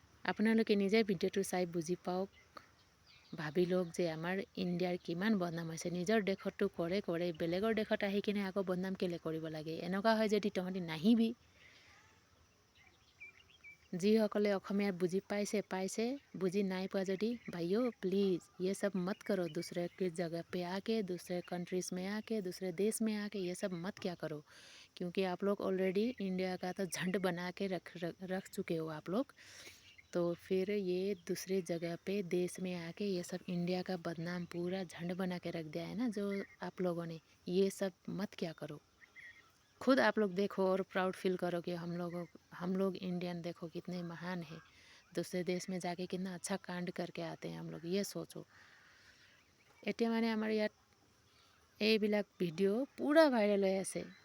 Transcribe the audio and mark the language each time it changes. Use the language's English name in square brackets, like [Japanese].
[Assamese] আপোনালোকে নিজে ভিডিঅ'টো চাই বুজি পাওক, ভাবি লওক যে আমাৰ ইণ্ডিয়াৰ কিমান বদনাম হৈছে। নিজৰ দেশততো কৰে, বেলেগৰ দেশত আহি কিনে আকৌ বদনাম কেলৈ কৰিব লাগে। এনেকুৱা হয় যদি তহঁতি নাহিবি। যিসকলে অসমীয়া বুজি পাইছে, বুজি নাই পোৱা যদি [Hindi] भाइयों प्लीज़ ये सब मत करो। दूसरे की जगह पे आके, दूसरे कंट्रीज़ में आके, दूसरे देश में आके ये सब मत क्या करो, क्योंकि आप लोग ऑलरेडी इंडिया का तो झंड बना के रख चुके हो आप लोग। तो फिर ये दूसरे जगह पे देश में आके ये सब इंडिया का बदनाम पूरा झंड बना के रख दिया है ना जो आप लोगों ने, ये सब मत क्या करो। खुद आप लोग देखो और प्राउड फील करो कि हम लोग इंडियन देखो कितने महान है। दूसरे देश में जाके कितना अच्छा कांड करके आते हैं हम लोग, ये सोचो। [Assamese] এতিয়া মানে আমাৰ ইয়াত এইবিলাক ভিডিঅ' পূৰা ভাইৰেল হৈ আছে।